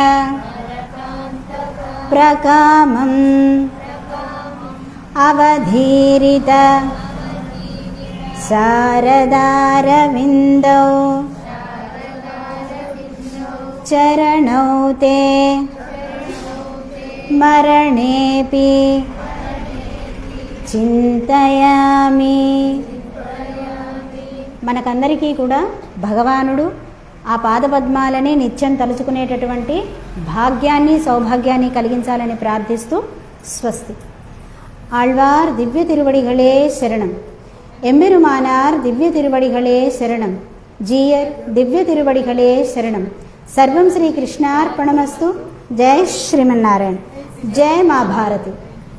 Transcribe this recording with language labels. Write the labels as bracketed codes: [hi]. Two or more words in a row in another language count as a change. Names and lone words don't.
[sa] प्रकामम् अवधीरित शारदारविन्दौ चरणौ ते मरणेऽपि चिन्तयामि. [te] మనకందరికీ కూడా భగవానుడు ఆ పాదపద్మాలని నిత్యం తలుచుకునేటటువంటి భాగ్యాన్ని, సౌభాగ్యాన్ని కలిగించాలని ప్రార్థిస్తూ స్వస్తి. [ta] ஆழ்வார் திவ்ய திருவடிகளே சரணம். எம்பெருமானார் திவ்ய திருவடிகளே சரணம். ஜீயர் திவ்ய திருவடிகளே சரணம். [sa] सर्वं श्री कृष्णार्पणमस्तु. [te] జై శ్రీమన్నారాయణ. జై మా భారతి.